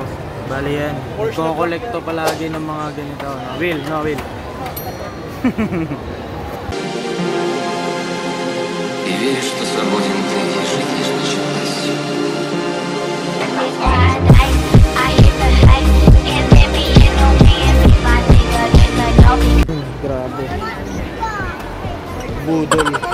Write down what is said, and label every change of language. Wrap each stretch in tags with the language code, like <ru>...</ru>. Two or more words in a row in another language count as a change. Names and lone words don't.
<tl>Bali yan, nagko-collecto palagi ng mga ganito.</tl> <en>No? Wheel, no wheel.</en> <ru>И веришь, что свободен ты, и жизнь лишь началась.</ru> <tl>Grabe. Budol.</tl>